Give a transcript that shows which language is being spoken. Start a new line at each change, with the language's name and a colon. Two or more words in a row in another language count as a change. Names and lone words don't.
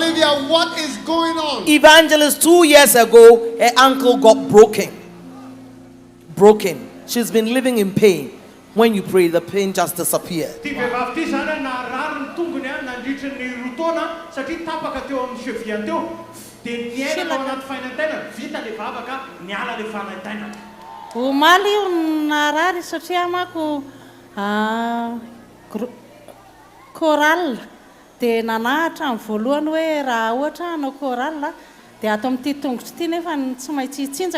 English: Olivia, what is going on? Evangelist, 2 years ago, her ankle got broken. She's been living in pain. When you pray, the pain just disappeared.
Malagasy: Omaly io narary satria amako choral dia nanahatra amin'ny voalohany hoe raha ohatra hanao choral dia ato amin'ity tongotra ity nefa tsy maintsy hitsinjaka